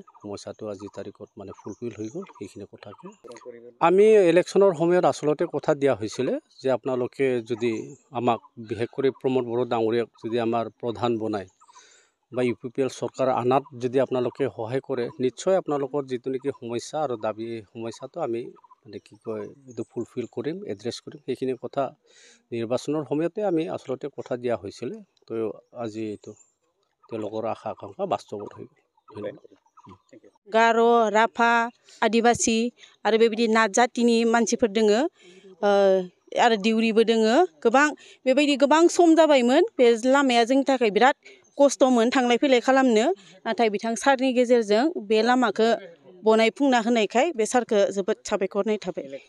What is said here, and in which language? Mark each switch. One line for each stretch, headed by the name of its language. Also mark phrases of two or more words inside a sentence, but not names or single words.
Assamese: সমস্যাটো আজিৰ তাৰিখত মানে ফুলফিল হৈ গ'ল। সেইখিনি কথাকে আমি ইলেকশ্যনৰ সময়ত আচলতে কথা দিয়া হৈছিলে যে আপোনালোকে যদি আমাক বিশেষ কৰি প্ৰমোদ বড়ো ডাঙৰীয়াক যদি আমাৰ প্ৰধান বনায় বা UPPL চৰকাৰ আনাত যদি আপোনালোকে সহায় কৰে, নিশ্চয় আপোনালোকৰ যিটো নেকি সমস্যা আৰু দাবী সমস্যাটো আমি মানে এইটো ফুলফিল কৰিম, এড্ৰেছ কৰিম। সেইখিনি কথা নিৰ্বাচনৰ সময়তে আমি আচলতে কথা দিয়া হৈছিলে। তো আজি এইটো তেওঁলোকৰ আশা আকাংক্ষা বাস্তৱত হৈ গ'ল।
Bodo: गार', राभा, आदिबासि आरो बेबायदि नाथ जातिनि मानसिफोर दोङो, आरो दिउरिबो दोङो। बेबायदि गोबां सम जाबायमोन। बे लामाया जोंनि थाखाय बिराद खस्थ'मोन थांलाय फैलाय खालामनो। नाथाय बिथां सारनि गेजेरजों बे लामाखौ बनायफुंना होनायखाय बे सारखौ जोबोद साबायखर होनाय थाबाय।